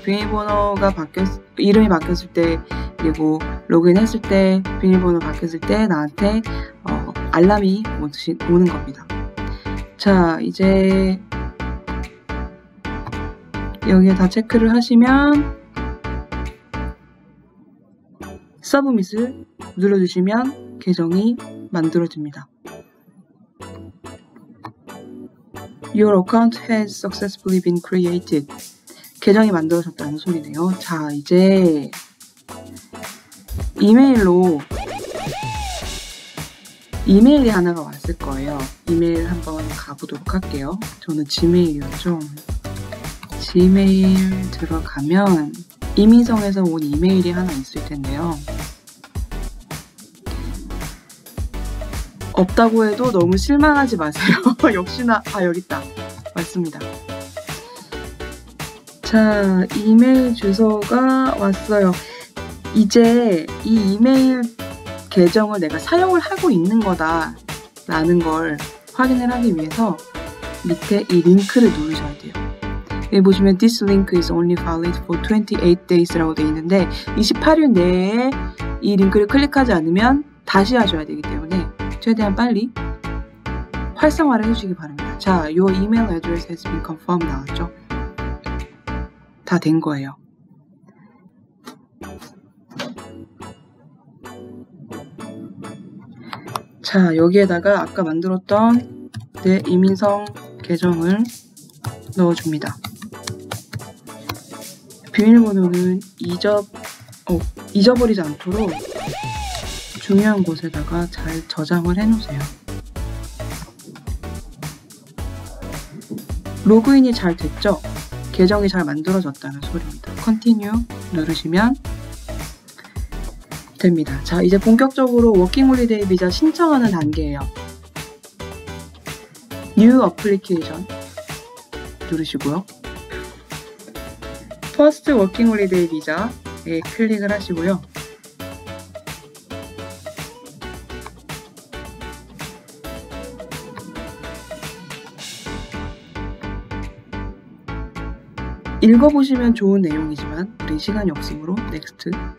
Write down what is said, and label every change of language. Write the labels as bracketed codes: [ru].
[ko] 비밀번호가 이름이 바뀌었을 때, 그리고 로그인했을 때, 비밀번호 바뀌었을 때 나한테 알람이 오는 겁니다. 자, 이제 여기에 다 체크를 하시면 서브밋을 눌러주시면 계정이 만들어집니다. [en] Your account has successfully been created. [ko] 계정이 만들어졌다는 소리네요. 자, 이제 이메일이 하나가 왔을 거예요. 이메일 한번 가보도록 할게요. 저는 지메일이었죠. 지메일 들어가면 이민성에서 온 이메일이 하나 있을 텐데요. 없다고 해도 너무 실망하지 마세요. 역시나 여기 있다. 맞습니다. 자, 이메일 주소가 왔어요. 이제 이 이메일 계정을 내가 사용을 하고 있는 거다 라는 걸 확인을 하기 위해서 밑에 이 링크를 누르셔야 돼요. 여기 보시면 [en] This link is only valid for 28 days [ko] 라고 되어 있는데 28일 내에 이 링크를 클릭하지 않으면 다시 하셔야 되기 때문에 최대한 빨리 활성화를 해주시기 바랍니다. 자, [en] Your email address has been confirmed [ko] 나왔죠? 다 된 거예요. 자, 여기에다가 아까 만들었던 내 이민성 계정을 넣어줍니다. 비밀번호는 잊어버리지 않도록 중요한 곳에다가 잘 저장을 해놓으세요. 로그인이 잘 됐죠? 계정이 잘 만들어졌다는 소리입니다. Continue 누르시면 됩니다. 자, 이제 본격적으로 워킹홀리데이 비자 신청하는 단계예요. New Application 누르시고요. First 워킹홀리데이 비자에 클릭을 하시고요. 읽어보시면 좋은 내용이지만 우리 시간이 없으므로 넥스트.